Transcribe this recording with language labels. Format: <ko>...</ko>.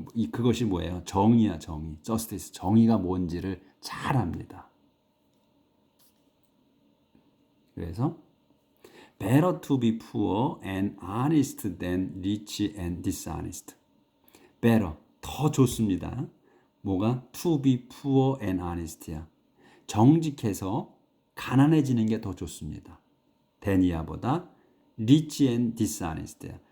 <ko>그것이 뭐예요? 정의야, 정의. justice, 정의가 뭔지를 잘 압니다. 그래서</ko> <en>better to be poor and honest than rich and dishonest.</en> <ko>better, 더 좋습니다. 뭐가?</ko> <en>to be poor and honest</en> <ko>야. 정직해서 가난해지는 게 더 좋습니다. than이야보다</ko> <en>rich and dishonest</en> <ko>야.</ko>